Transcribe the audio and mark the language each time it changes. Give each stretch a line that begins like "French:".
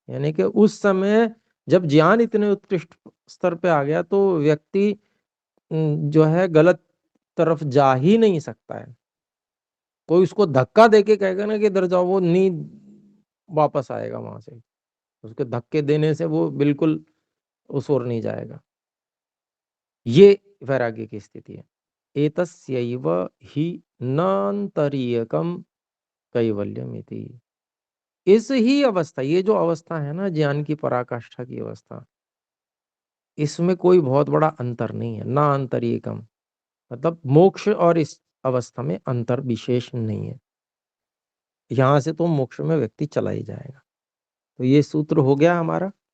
Hindi: यानी कि उस समय जब ज्ञान इतने उत्कृष्ट स्तर पे आ गया, तो व्यक्ति जो है गलत तरफ जा ही नहीं सकता है। कोई उसको धक्का देके कहेगा ना कि इधर जाओ, वो नहीं वापस आएगा वहां से। उसके धक्के देने से वो बिल्कुल उस ओर नहीं जाएगा। ये वैराग्य की स्थिति है।
Sanskrit: एतस्यैव हि नान्तरीयकम कैवल्यम इति।
Hindi: इस ही अवस्था, ये जो अवस्था है ना ज्ञान की पराकाष्ठा की अवस्था, इसमें कोई बहुत बड़ा अंतर नहीं है। ना अंतरीयकम मतलब मोक्ष और इस अवस्था में अंतर विशेष नहीं है। यहां से तो मोक्ष में व्यक्ति चला ही जाएगा। तो ये सूत्र हो गया हमारा।